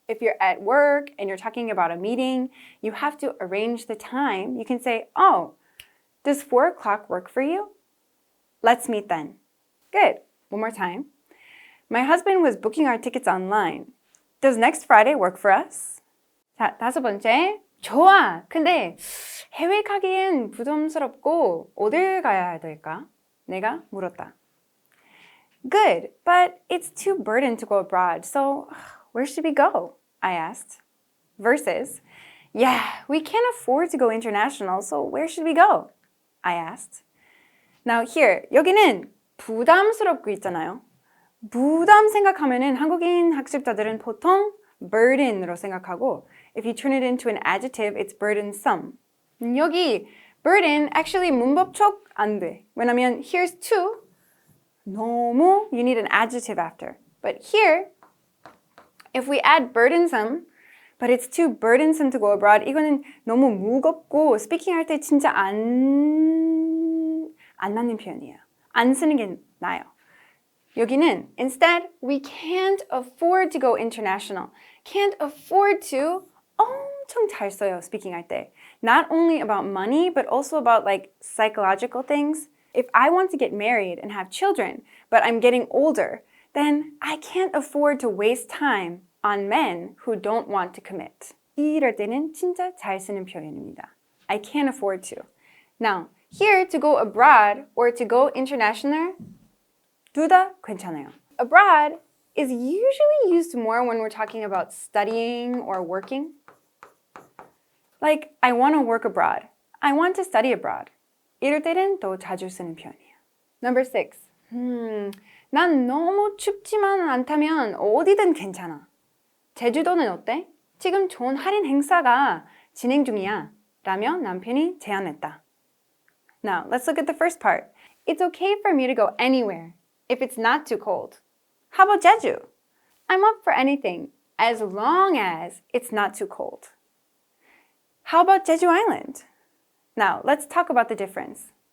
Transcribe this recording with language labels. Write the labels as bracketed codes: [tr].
[en] If you're at work and you're talking about a meeting, you have to arrange the time. You can say, oh, does 4 o'clock work for you? Let's meet then. Good. One more time. My husband was booking our tickets online. Does next Friday work for us? [ko] 자, 5번째. 좋아. 근데 해외 가기엔 부담스럽고 어딜 가야 될까? 내가 물었다. [en] Good, but it's too burden to go abroad. So where should we go? I asked. Versus, yeah, we can't afford to go international. So where should we go? I asked. Now here, [ko] 여기는 부담스럽고 있잖아요. 부담 생각하면은 한국인 학습자들은 보통 burden으로 생각하고 [en] if you turn it into an adjective, it's burdensome. [ko] 여기 burden actually 문법적 안 돼. 왜냐면 [en] here's too [ko] 너무 [en] you need an adjective after. But here if we add burdensome but it's too burdensome to go abroad [ko] 이거는 너무 무겁고 스피킹 할 때 진짜 안 맞는 표현이에요. 안 쓰는 게 나아요. 여기는 [en] instead we can't afford to go international. Can't afford to [ko] 엄청 잘 써요. 스피킹 할 때. [en] Not only about money but also about like psychological things. If I want to get married and have children but I'm getting older then I can't afford to waste time on men who don't want to commit. [ko] 이럴 때는 진짜 잘 쓰는 표현입니다. [en] I can't afford to. Now, here to go abroad or to go international [ko] 둘 다 괜찮아요. [en] Abroad is usually used more when we're talking about studying or working. Like, I want to work abroad. I want to study abroad. [ko] 이럴 때는 더 자주 쓰는 표현이에요. [en] Number 6. [ko] 난 너무 춥지만 않다면 어디든 괜찮아. 제주도는 어때? 지금 좋은 할인 행사가 진행 중이야. 라며 남편이 제안했다. [en] Now, let's look at the first part. It's okay for me to go anywhere if it's not too cold. How about Jeju? I'm up for anything as long as it's not too cold. How about Jeju Island? Now, let's talk about the difference.